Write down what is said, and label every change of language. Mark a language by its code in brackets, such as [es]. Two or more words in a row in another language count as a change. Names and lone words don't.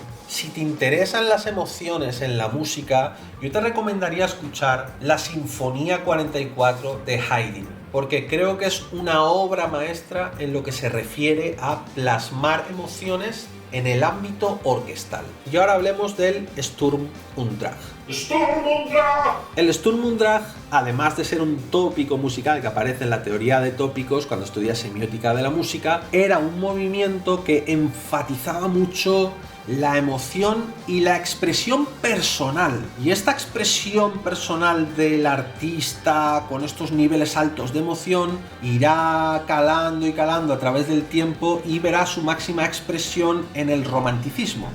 [es] Si te interesan las emociones en la música, yo te recomendaría escuchar la Sinfonía 44 de Haydn, porque creo que es una obra maestra en lo que se refiere a plasmar emociones en el ámbito orquestal. Y ahora hablemos del Sturm und Drang. ¡Sturm und Drang! El Sturm und Drang, además de ser un tópico musical que aparece en la teoría de tópicos cuando estudias semiótica de la música, era un movimiento que enfatizaba mucho la emoción y la expresión personal. Y esta expresión personal del artista con estos niveles altos de emoción irá calando y calando a través del tiempo y verá su máxima expresión en el romanticismo.